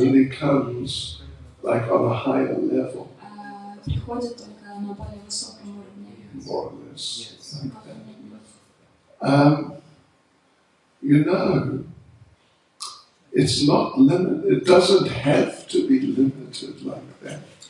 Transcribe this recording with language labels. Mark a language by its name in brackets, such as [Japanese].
[English] only comes like on a higher level, [Russian] приходит только на более высоком уровне. [English] more or less. Yes. Like that. You know, it's not limited. It doesn't have to be limited like that.